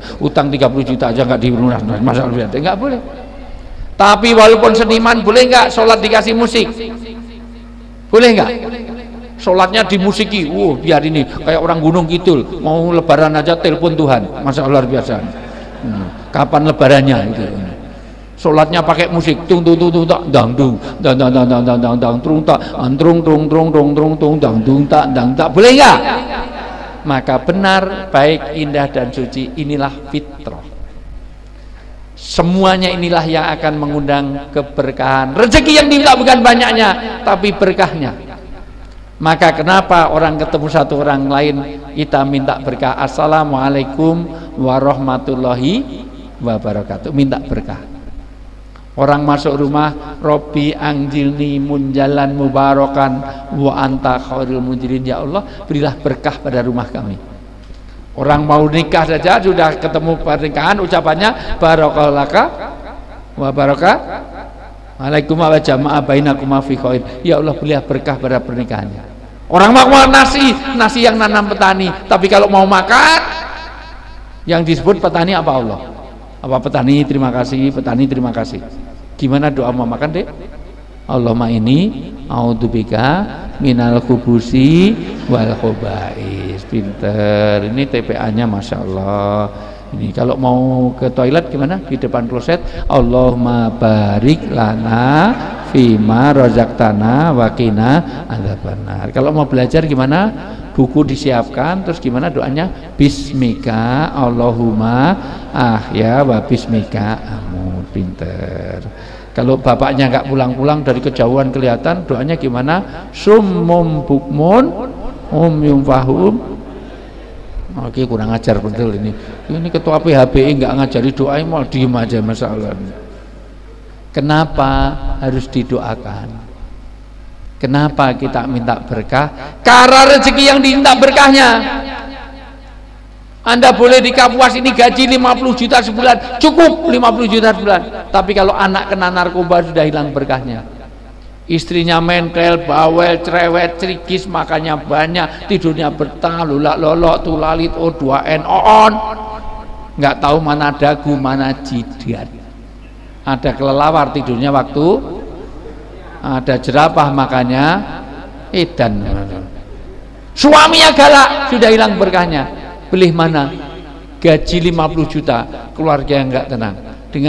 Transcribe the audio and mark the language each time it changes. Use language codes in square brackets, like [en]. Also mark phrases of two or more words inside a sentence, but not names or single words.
[id] Utang 30 juta aja nggak dilunas, masalah nggak boleh. Tapi walaupun seniman, boleh nggak sholat dikasih musik? Boleh nggak? Sholatnya dimusiki. Biar ini kayak orang Gunung Kidul, mau lebaran aja telepon Tuhan, [ar] ما شاء الله [id] luar biasa. Kapan lebarannya itu? Sholatnya pakai musik, tung tung tung tung tak dang dung dang dang dang dang dang dang dang trung tak antrung trung trung trung trung tung dang dung tak dang tak, boleh nggak? Maka benar, baik, indah dan suci, inilah fitrah. Semuanya inilah yang akan mengundang keberkahan. Rezeki yang diminta bukan banyaknya, tapi berkahnya. Maka kenapa orang ketemu satu orang lain, kita minta berkah, [ar] السلام عليكم ورحمة الله وبركاته, [id] minta berkah. Orang masuk rumah, [ar] رب أنزلني منزلا مباركا وأنت خير المنزلين, [id] ya Allah berilah berkah pada rumah kami. Orang mau nikah saja sudah ketemu pernikahan, ucapannya [ar] بارك لك وبارك عليكم وجمع بينكم في خير, [id] ya Allah berilah berkah pada pernikahannya. Orang mau nasi yang nanam petani, tapi kalau mau makan yang disebut petani apa? Allah. Apa petani terima kasih, petani terima kasih. Gimana doa mau makan, Dek? [ar] اللهم إني أعوذ بك من الخبث والخبائث. [id] Pinter. Ini TPA-nya [ar] ما شاء الله. [id] Ini kalau mau ke toilet gimana? Di depan kloset, [ar] اللهم بارك لنا فيما رزقتنا وقنا عذاب النار. [id] Kalau mau belajar gimana? Buku disiapkan, terus gimana doanya? [ar] باسمك اللهم أحيا وباسمك أموت. [id] Pinter. Kalau bapaknya nggak pulang-pulang dari kejauhan kelihatan, doanya gimana? [ar] صم بكم عمي فهم. [id] Oke, kurang ajar betul ini. Ini ketua PHBI nggak ngajari doa, mau diem aja masalah. Kenapa harus didoakan? Kenapa kita minta berkah? Karena rezeki yang diminta berkahnya. Anda boleh di Kapuas ini gaji 50 juta sebulan, cukup 50 juta sebulan. Tapi kalau anak kena narkoba sudah hilang berkahnya. Istrinya mentel, bawel, cerewet, cerigis, makannya banyak, tidurnya betah, lulak lolok, tulalit, O2N, on. Nggak tahu mana dagu, mana jidat. Ada kelelawar tidurnya waktu, ada jerapah makannya edan. Suaminya galak, sudah hilang berkahnya. Pilih mana? Gaji 50 juta, keluarga yang nggak tenang.